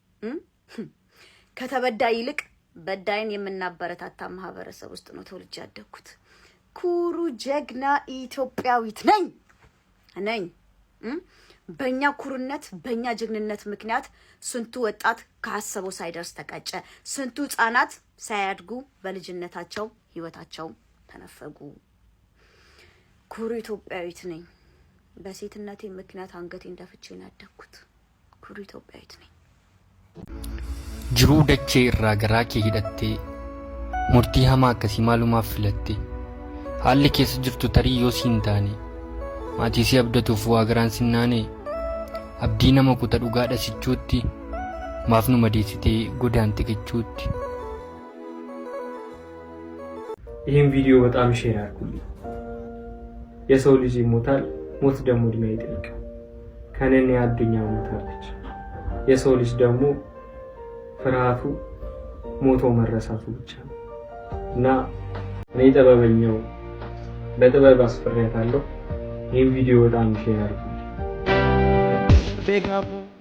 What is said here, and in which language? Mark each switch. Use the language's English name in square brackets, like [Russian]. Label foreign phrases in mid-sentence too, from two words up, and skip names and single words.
[Amharic] ከተበዳይ ይልቅ በዳይን የምናበረታታ ማህበረሰብ ውስጥ ነው ተወልጄ ያደግኩት። ኩሩ ጀግና ኢትዮጵያዊት ነኝ። በእኛ ኩሩነት በእኛ ጀግንነት ምክንያት ስንቱ ወጣት ከሀሰበው ሳይደርስ ተቀጨ። ስንቱ ህጻናት ሳያድጉ በልጅነታቸው ህይወታቸው ተነፈጉ። ኩሩ ኢትዮጵያዊት ነኝ። በሴትነቴ ምክንያት አንገቴን ደፍቼ ነው ያደግኩት። ኩሩ ኢትዮጵያዊት ነኝ። [Oromo] Jiruu dachee irraa garaa kee hidhattee murtii hamaa akkasii maalumaaf filattee haalli keessa jirtu tarii yoo siin taane maatii si abdatuuf waa garaan sinnaanee abdii nama kuta dhugaadha sichuutti maaf nu madeessitee godaante jechuutti. [Amharic] ይህን ቪዲዮ በጣም ሼር አድርጉልኝ። የሰው ልጅ ይሞታል፣ ሞት ደግሞ እድሜ አይጠይቅም። ከነኔ አዱኛ ሞታለች። የሰው ልጅ ደግሞ ፍርሃቱ ሞቶ መረሳቱ ብቻ ነው እና እኔ ጥበበኛው በጥበብ አስፈራታለሁ። ይህን ቪዲዮ በጣም ሼር አድርጉልኝ።